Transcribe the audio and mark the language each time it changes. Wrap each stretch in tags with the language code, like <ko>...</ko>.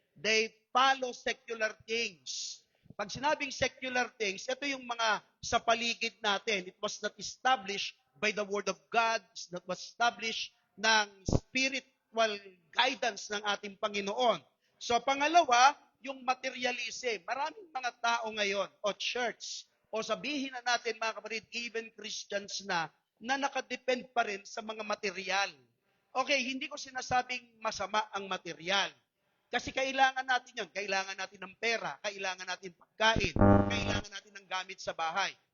<en>They follow secular things.</en> <tl>Pag sinabing secular things, ito yung mga sa paligid natin.</tl> <en>It was not established by the Word of God. It was established ng spiritual guidance</en> <tl>ng ating Panginoon. So pangalawa, yung materialism. Maraming mga tao ngayon o church o sabihin na natin mga kapatid,</tl> <en>even Christians</en> <tl>na nakadepend pa rin sa mga material. Okay, hindi ko sinasabing masama ang material. Kasi kailangan natin yun. Kailangan natin ng pera, kailangan natin pagkain, kailangan natin ng gamit sa bahay.</tl>